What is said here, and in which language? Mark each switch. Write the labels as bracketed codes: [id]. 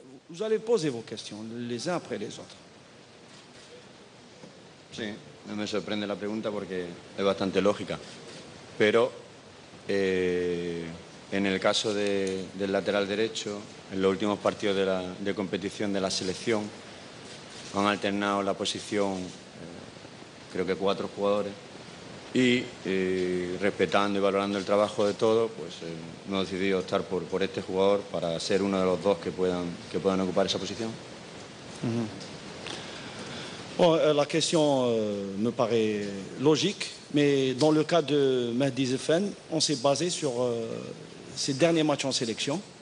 [fr] Vous allez poser vos questions les uns après les autres. [es] Sí, no me sorprende la pregunta porque es bastante lógica, pero en el caso del lateral derecho, en los últimos partidos de competición de la selección han alternado la posición creo que 4 jugadores y respetando y valorando el trabajo de todos, pues hemos decidido optar por este jugador para ser uno de los 2 que puedan ocupar esa posición. [fr] Bon, la question me paraît logique, mais dans le cas de Mehdi Zefen, on s'est basé sur ses derniers matchs en sélection.